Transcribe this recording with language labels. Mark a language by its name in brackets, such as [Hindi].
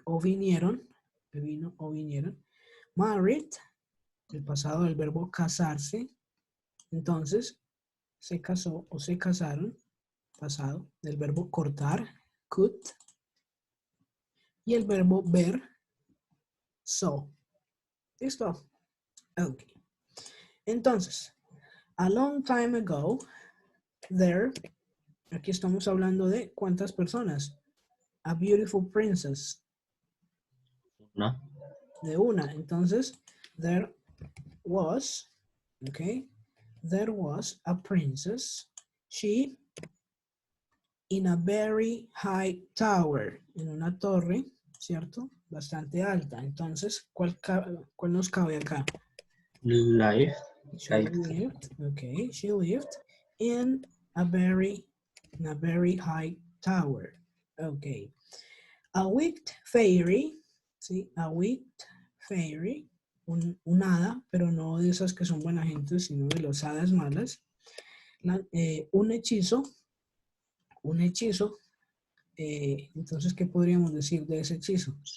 [Spanish] O vinieron, vino o vinieron. Married, el pasado del verbo casarse, entonces se casó o se casaron, pasado del verbo cortar, cut, y el verbo ver, saw. ¿Listo? Ok. Entonces, [English] a long time ago, there, [Spanish] aquí estamos hablando de cuántas personas. [English] A beautiful princess. [Spanish] ¿No? De una. [English] Entonces, there was, okay, there was a princess. She in a very high tower. [Spanish] En una torre, ¿cierto? Bastante alta. Entonces, ¿cuál nos cabe acá? [English] Life. She lived, okay, she lived in a very high tower. Okay. A wicked fairy, ¿sí? A wicked fairy, [Spanish] un hada, pero no de esas que son buena gente, sino de las hadas malas. Un hechizo, entonces, ¿qué podríamos decir de ese hechizo?